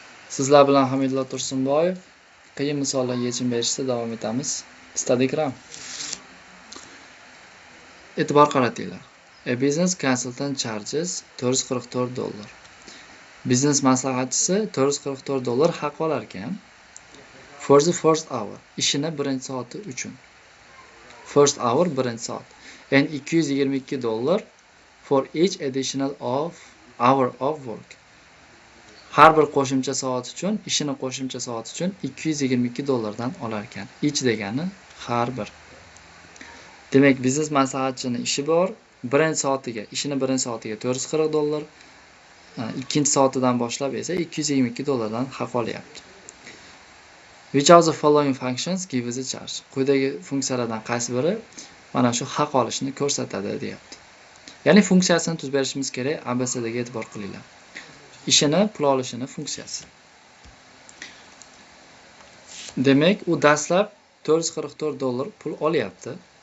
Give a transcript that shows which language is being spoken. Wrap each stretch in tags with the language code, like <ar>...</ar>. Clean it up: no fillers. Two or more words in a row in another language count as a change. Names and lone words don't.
<uz>Sizlar bilan Hamidullo Tursunboyev. Qiyin misollarga yechim berishda davom etamiz. Instagram. E'tibor qaratinglar.</uz> <en>A business consultant charges $444.</en> <uz>Biznes maslahatchisi $444 haq olar ekan.</uz> <en>For the first hour,</en> <uz>ishini birinchi soati uchun.</uz> <en>First hour</en> <uz>birinchi soat.</uz> <en>And $222 for each additional hour of work.</en> <uz>Har bir qo'shimcha soat uchun, ishini qo'shimcha soat uchun $222 dan olar ekan. Each degani har bir. Demak, biznes maslahatchining ishi bor. Birinchi soatiga, ishini birinchi soatiga $440, ikkinchi soatidan boshlab esa $222 dan haq olyapti.</uz> <en>Which of the following functions gives a charge?</en> <uz>Quyidagi funksiyalardan qaysi biri mana shu haq olishni ko'rsatadi deyapti. Ya'ni funksiyasini tuzib berishimiz kerak. ABC'dagi e'tibor qilinglar. Ishini pul olishini funksiyasi. Demak, u dastlab $444 pul olyapti.</uz>